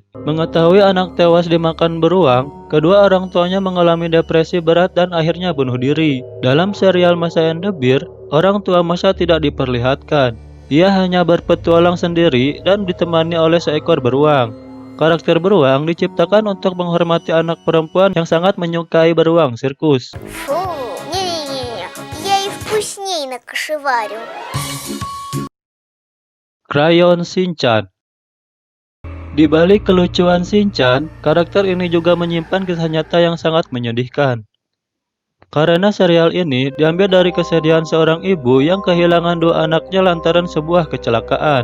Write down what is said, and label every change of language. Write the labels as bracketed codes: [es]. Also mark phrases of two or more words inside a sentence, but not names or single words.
[id] Mengetahui anak tewas dimakan beruang, kedua orang tuanya mengalami depresi berat dan akhirnya bunuh diri. Dalam serial Masha and the Bear, orang tua Masha tidak diperlihatkan. Ia hanya berpetualang sendiri dan ditemani oleh seekor beruang. Karakter beruang diciptakan untuk menghormati anak perempuan yang sangat menyukai beruang sirkus. [ru] Фу, не-не-не, я и вкусней накошеварю. [id] Crayon Shinchan. Di balik kelucuan Shinchan, karakter ini juga menyimpan kisah nyata yang sangat menyedihkan. Karena serial ini diambil dari kesedihan seorang ibu yang kehilangan dua anaknya lantaran sebuah kecelakaan.